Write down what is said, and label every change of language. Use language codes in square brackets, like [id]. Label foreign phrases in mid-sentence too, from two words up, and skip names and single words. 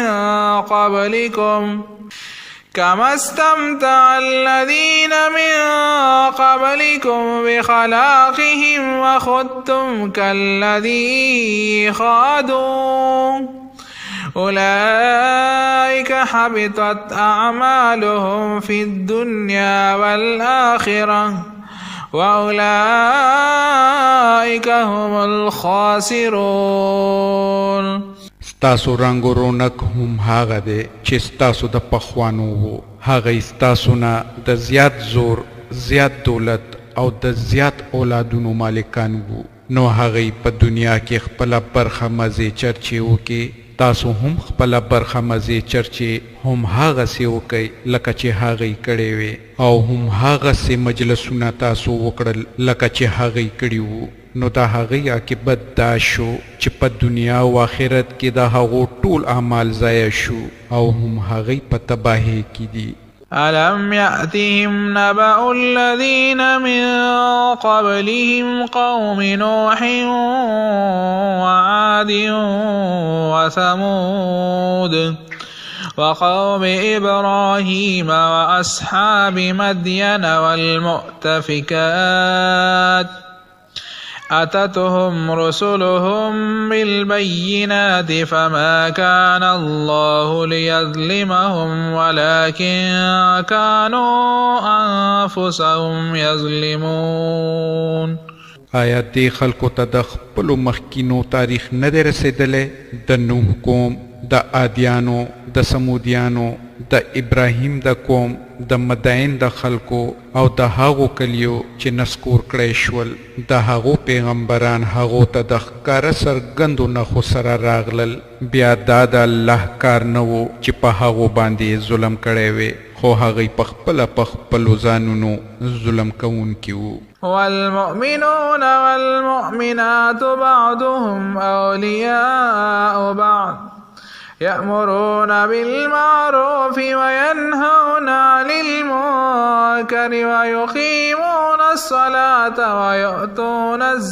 [ar] من قبلكم بخلاقهم وخذتم كالذي خاضوا أولئك حبطت أعمالهم في الدنيا والآخرة وأولئك هم الخاسرون. [ps] ستاسو رنگ و رونق هم هغه دی چې ستاسو د پخوانو وو. هغه ستاسو نه د زیات زور، زیات دولت او د زیات اولادونو مالکان وو. نو هغه په دنیا کې خپله برخه مزې چرچې وکړي. تاسو هم خپله برخه مزې چرچې هم هغسې وکئ لکه چې هغوی کړی وې او هم هغسې مجلسونه تاسو وکړل لکه چې هغوی کړي وو. نو د هغې عاقبت دا شو چې په دنیا او آخرت کې د هغو ټول اعمال ضایع شو او هم هغې په تباهۍ کې دي. [ar] ألم يأتهم نبأ الذين من قبلهم قوم نوح وعاد وثمود وقوم إبراهيم وأصحاب مدين والمؤتفكات أتتهم رسلهم بالبينات فما كان الله ليظلمهم ولكن كانوا أنفسهم يظلمون. [ps] آیا دې خلکو ته د خپلو مخکینو تاریخ نه دی رسېدلی؟ د نوح قوم، د عادیانو، د سمودیانو، د ابراهیم د قوم، د مدین د خلکو او د هغو کلیو چې نسکور کړی شول. د هغو پیغمبران هغو ته د ښکاره څرګندو نښو سره راغلل. بیا دا د الله کار نه و چې په هغو باندې ظلم کړی وی، خو هغوی په خپله په خپلو ځانونو ظلم کوونکي وو. [ar] والمؤمنون والمؤمنات بعضهم أولياء بعض يأمرون بالمعروف وينهون عن المنكر ويقيمون الصلاة ويؤتون